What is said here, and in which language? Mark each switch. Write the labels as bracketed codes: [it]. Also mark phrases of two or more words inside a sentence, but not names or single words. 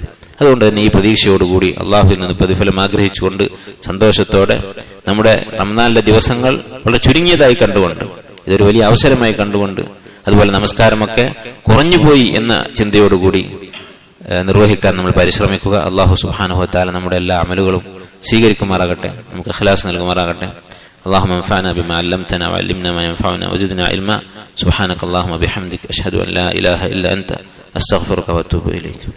[ml] അതുകൊണ്ട് തന്നെ ഈ പ്രതീക്ഷയോടുകൂടി അള്ളാഹുവിൽ നിന്ന് പ്രതിഫലം ആഗ്രഹിച്ചുകൊണ്ട് സന്തോഷത്തോടെ നമ്മുടെ റമദാനിലെ ദിവസങ്ങൾ വളരെ ചുരുങ്ങിയതായി കണ്ടുകൊണ്ട്, ഇതൊരു വലിയ അവസരമായി കണ്ടുകൊണ്ട്, അതുപോലെ നമസ്കാരമൊക്കെ കുറഞ്ഞുപോയി എന്ന ചിന്തയോടുകൂടി നിർവഹിക്കാൻ നമ്മൾ പരിശ്രമിക്കുക. അല്ലാഹു [ar] سبحانه وتعالى [ml] നമ്മുടെ എല്ലാ അമലുകളും സ്വീകരിക്കുമാറാകട്ടെ, നമുക്ക് ഇഖ്ലാസ് നൽകുമാറാകട്ടെ. [ar] اللهم انفعنا بما علمتنا وعلمنا ما ينفعنا وزدنا علما. سبحانك اللهم وبحمدك أشهد أن لا إله إلا أنت أستغفرك وأتوب إليك.